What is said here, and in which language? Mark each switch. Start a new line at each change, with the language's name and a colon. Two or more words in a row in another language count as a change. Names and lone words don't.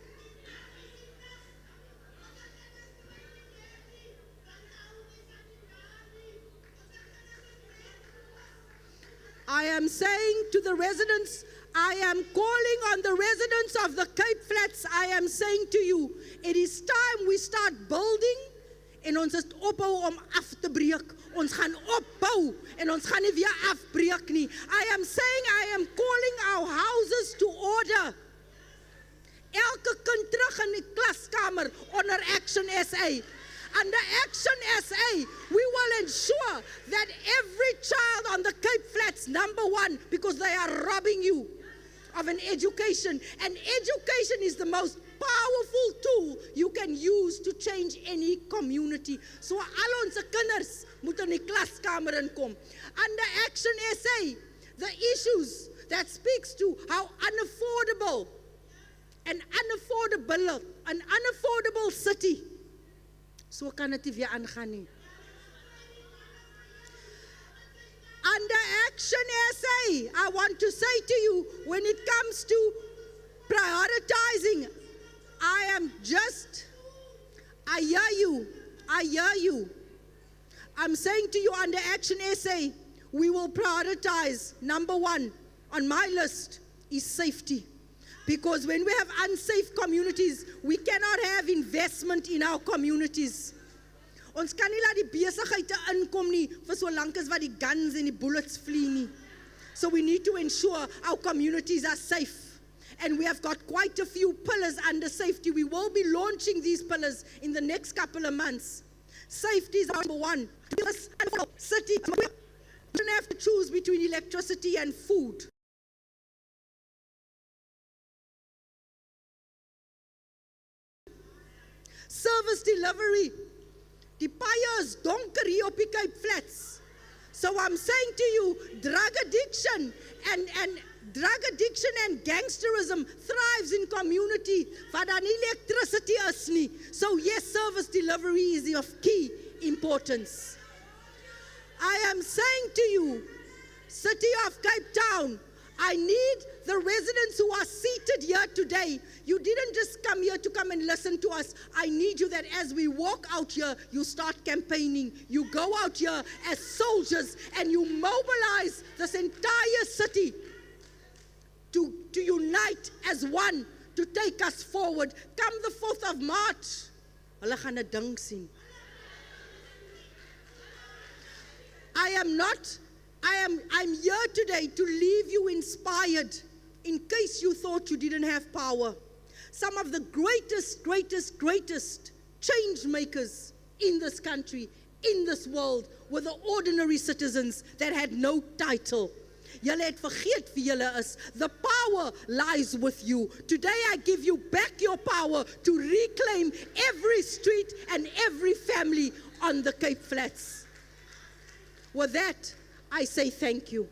English: I am saying to the residents, I am calling on the residents of the Cape Flats, I am saying to you, it is time we start building
Afrikaans: en ons is ophou om af te breek. Ons gaan opbou en ons gaan nie weer afbreek nie.
English: I am saying I am calling our houses to order.
Afrikaans: Elke kind terug in die klaskamer onder Action SA.
English: Under Action SA, we will ensure that every child on the Cape Flats, number one, because they are robbing you of an education. And education is the most powerful tool you can use to change any community.
Afrikaans: So al ons kinders moet in die klaskamer inkom.
English: Under Action SA, the issues that speaks to how unaffordable an unaffordable city.
Afrikaans: So kan dit nie weer aangaan nie.
English: Under Action SA, I want to say to you, when it comes to prioritizing, I hear you. I'm saying to you, under Action SA, we will prioritize, number one, on my list is safety. Because when we have unsafe communities, we cannot have investment in our communities.
Afrikaans: Ons kan nie laat die besigheid inkom nie vir so lank as wat die guns en die bullets vlieg nie.
English: So we need to ensure our communities are safe. And we have got quite a few pillars under safety. We will be launching these pillars in the next couple of months. Safety is number one. City, we don't have to choose between electricity and food. Service delivery.
Afrikaans: Die paie is donker hier op die Cape Flats.
English: So I'm saying to you, drug addiction and gangsterism thrives in community
Afrikaans: waar daar nie electricity is nie.
English: So yes, service delivery is of key importance. I am saying to you, City of Cape Town, I need the residents who are seated here today. You didn't just come here to come and listen to us. I need you that as we walk out here, you start campaigning. You go out here as soldiers and you mobilize this entire city to unite as one, to take us forward. Come the 4th of March.
Afrikaans: Hulle gaan 'n ding sien.
English: I'm here today to leave you inspired in case you thought you didn't have power. Some of the greatest change makers in this country, in this world, were the ordinary citizens that had no title.
Afrikaans: Julle het vergeet wie julle is.
English: The power lies with you. Today I give you back your power to reclaim every street and every family on the Cape Flats. With that, I say thank you.